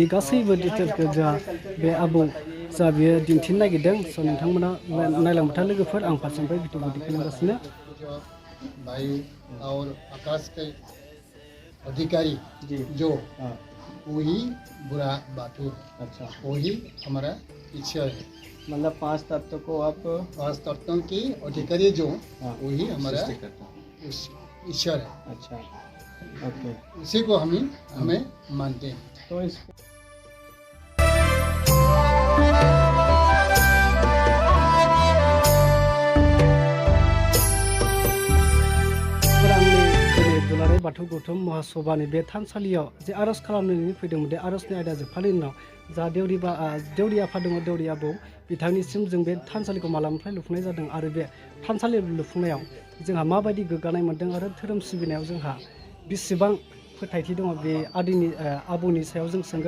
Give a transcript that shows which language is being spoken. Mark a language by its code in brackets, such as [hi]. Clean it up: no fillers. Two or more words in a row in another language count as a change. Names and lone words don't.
[brx] गासैबो डिटेल्सखौ जोंहा बे आबौ जा बियो दिन्थिनो नागिरदों स' नोंथांमोना नायलांबाय था लोगोफोर आं फारसेनिफ्राय भिडिअखौ दिखांगासिनो [hi] वायु और आकाश के अधिकारी जी जो हाँ वही बुरा बाथू अच्छा वही हमारा ईश्वर है। मतलब 5 तत्व को आप 5 तत्वों की अधिकारी जो हाँ वही हमारा सृष्टि करते हैं। ईश्वर है। अच्छा [en] ओके [hi] इसी को हमें मानते हैं। तो इस [brx] आंनि दिनै दुलाराय बाथौ गौथुम महासभानि बे थानसालियाव जे आरज खालामनानै फैदोंमोन बे आरजनि आयदा जोबखांनायनि उनाव जा देउरि आफा दङ देउरि आबौ बिथांनिसिम जों बे थानसालिखौ मालानिफ्राय लुफुंनाय जादों आरो बे थानसालि लुफुंनायाव जोंहा माबायदि गोग्गानाय मोन्दों आरो धोरोम सिबिनायाव जोंहा बेसेबां फोथायथि दङ बे आबौनि सायाव जों सोंगोन।